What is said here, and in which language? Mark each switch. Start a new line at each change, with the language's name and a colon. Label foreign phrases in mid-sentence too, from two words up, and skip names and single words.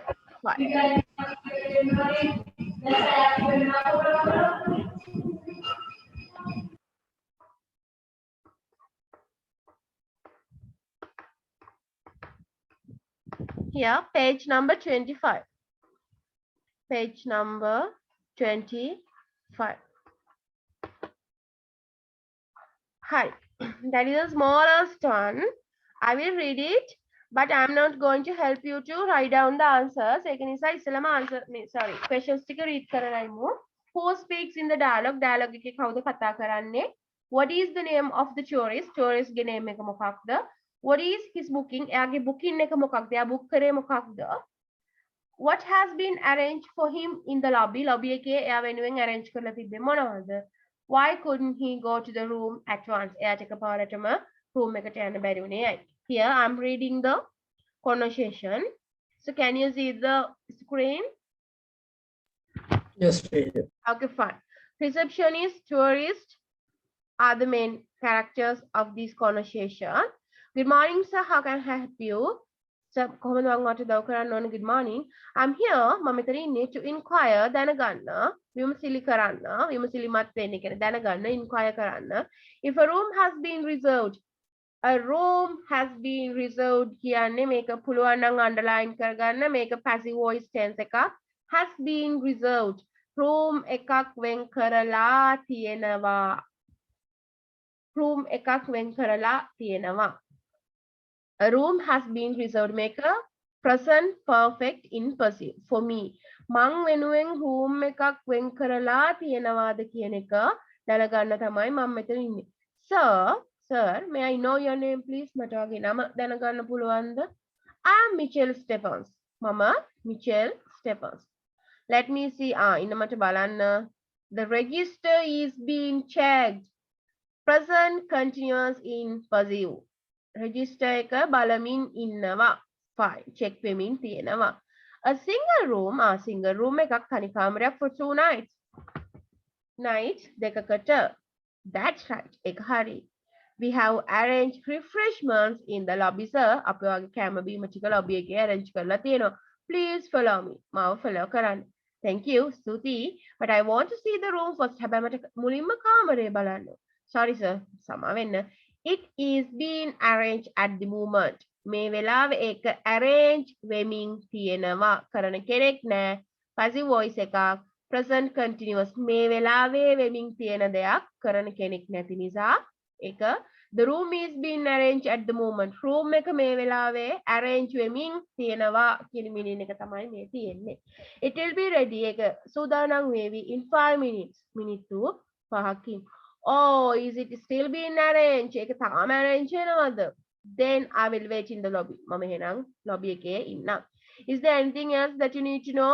English: Fine. Here, page number 25. Page number 25. Hi, that is the smallest one. I will read it, but I'm not going to help you to write down the answers.
Sinhala: ඒක නිසා ඉස්සෙල්ලාම
English: answer sorry questions
Sinhala: ටික read කරලා ඉමු.
English: Who speaks in the dialogue?
Sinhala: Dialogue එකේ කවුද කතා කරන්නේ?
English: What is the name of the tourist?
Sinhala: Tourist ගේ name එක මොකක්ද?
English: What is his booking?
Sinhala: එයාගේ booking එක මොකක්ද? එයා book කරේ මොකක්ද?
English: What has been arranged for him in the lobby?
Sinhala: Lobby එකේ එයා වෙනුවෙන් arrange කරලා තිබ්බේ මොනවද?
English: Why couldn't he go to the room at once?
Sinhala: එයාට එකපාරටම room එකට යන්න බැරි වුණේ ඇයි?
English: Here I'm reading the conversation. So can you see the screen? Yes, teacher. Okay, fine. Receptionist, tourist are the main characters of this conversation. Good morning, sir. How can I help you? Sir,
Sinhala: කොහොමද මම ඔයාලට උදව් කරන්න ඕන?
English: Good morning. I'm here.
Sinhala: මම මෙතන ඉන්නේ
English: to inquire
Sinhala: දැනගන්න. විමසිලි කරන්න. විමසිලිමත් වෙන්න කියන්නේ දැනගන්න inquire කරන්න.
English: If a room has been reserved. A room has been reserved
Sinhala: කියන්නේ මේක පුළුවන් නම්
English: underline කරගන්න.
Sinhala: මේක
English: passive voice
Sinhala: tense එකක්.
English: Has been reserved.
Sinhala: Room එකක් වෙන් කරලා තියෙනවා. Room එකක් වෙන් කරලා තියෙනවා.
English: A room has been reserved. Make a present perfect in passive for me.
Sinhala: මං වෙනුවෙන් room එකක් වෙන් කරලා තියෙනවාද කියන එක දැනගන්න තමයි මම මෙතන ඉන්නේ.
English: Sir, may I know your name please?
Sinhala: මට වගේ නම දැනගන්න පුළුවන්ද?
English: I am Michelle Stephens. මම Michelle Stephens. Let me see.
Sinhala: ඉන්න මට බලන්න.
English: The register is being checked. Present continuous in passive.
Sinhala: Register එක බලමින් ඉන්නවා. Fine. Check වෙමින් තියෙනවා.
English: A single room. Single room
Sinhala: එකක් තනි කාමරයක්
English: for 2 nights. Nights දෙකකට. That's right.
Sinhala: එක හරි.
English: We have arranged refreshments in the lobby, sir.
Sinhala: අපි වගේ කැම බීම ටික lobby එකේ arrange කරලා තියෙනවා.
English: Please follow me.
Sinhala: මාව follow කරන්න.
English: Thank you. ස්තුතියි. But I want to see the room first.
Sinhala: හැබැයි මට මුලින්ම කාමරය බලන්න.
English: Sorry, sir.
Sinhala: සමා වෙන්න.
English: It is being arranged at the moment.
Sinhala: මේ වෙලාවේ ඒක arrange වෙමින් තියෙනවා. කරන කෙනෙක් නෑ.
English: Passive voice
Sinhala: එකක්.
English: Present continuous.
Sinhala: මේ වෙලාවේ වෙමින් තියෙන දෙයක් කරන කෙනෙක් නැති නිසා එක
English: the room is being arranged at the moment.
Sinhala: Room එක මේ වෙලාවේ arrange වෙමින් තියෙනවා කියන meaning එක තමයි මේ තියෙන්නේ.
English: It will be ready
Sinhala: එක සූදානම් වේවි
English: in 5 minutes.
Sinhala: මිනිත්තු 5කින්.
English: Oh, is it still being arranged?
Sinhala: ඒක තාම arrange වෙනවද?
English: Then I will wait in the lobby.
Sinhala: මම එහෙනම් lobby එකේ ඉන්නම්.
English: Is there anything else that you need to know?